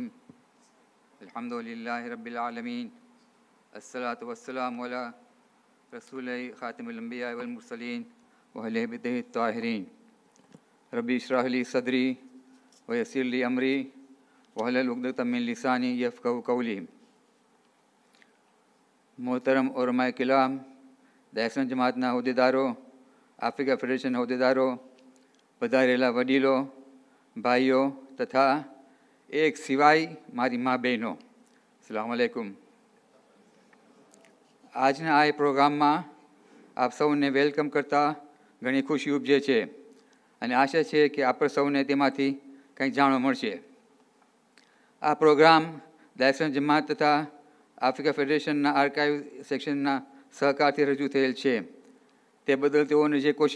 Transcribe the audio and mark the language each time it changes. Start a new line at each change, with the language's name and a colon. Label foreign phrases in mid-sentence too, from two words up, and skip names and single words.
Arabic: الحمد لله رب العالمين الصلاة والسلام على رسول خاتم الأنبياء والمرسلين وأهل بيته الطاهرين ربي اشرح لي صدري ويسر لي أمري واحلل عقدة من لساني يفقهوا قولي
Urdu: محترم علمائے کرام
Gujarati: दहसन जमातના હોદ્દેદારો આફ્રિકા ફેડરેશનના હોદ્દેદારો પધારેલા વડીલો ભાઈઓ તથા એક સિવાય મારી મા બહેનો
Arabic: السلام عليكم
Gujarati: આજના આ પ્રોગ્રામમાં આપ સૌને વેલકમ કરતા ઘણી ખુશી ઉપજે છે અને આશા છે કે આપણે સૌને તેમાંથી કંઈક જાણવા મળશે આ પ્રોગ્રામ દહસન જમાત તથા આફ્રિકા ફેડરેશનના
English: archive section
Gujarati: સહકારથી રજૂ થયેલ છે તે બદલ તેઓને જે કોશિશ